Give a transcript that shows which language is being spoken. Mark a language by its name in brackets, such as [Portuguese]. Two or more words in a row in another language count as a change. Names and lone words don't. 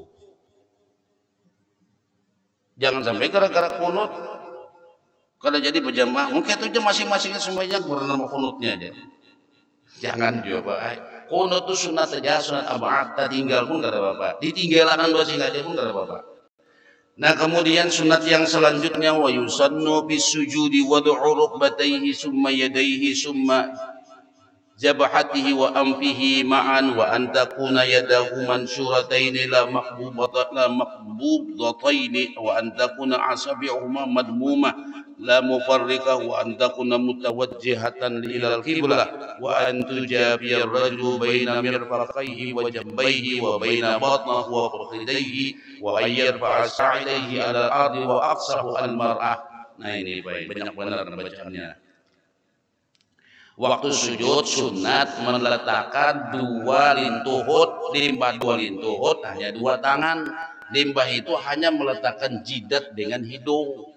[Banjar] Jangan sampai gara-gara kunut kada jadi berjamaah. Mungkin itu aja masing-masing sembahyang karena nama kunutnya aja. Jangan juga Pak. Kunut itu sunat saja, sunat abad, tinggal pun kada apa-apa. Ditinggalkan bersih aja pun kada apa-apa. Nah, kemudian sunat yang selanjutnya [Arabic] ويسن بسجود وضع ركبتيه ثم يديه ثم جبهته وأنفه معا وأن تكون يداه منشورتين لا مقبوضتين وأن تكون أصابعهما مضمومة لا مفرقة وأن تكون متوجهة إلى القبلة وأن تجافي الرجل بين مرفقيه وجنبيه وبين بطنه وفخذيه وأن يرفع ساعديه على الأرض وأقصه المرأة. [Banjar] Nah ini baik, banyak benar bacaannya. Waktu sujud sunat meletakkan dua lintuhut, limbah dua lintuhut hanya dua tangan. Limbah itu hanya meletakkan jidat dengan hidung.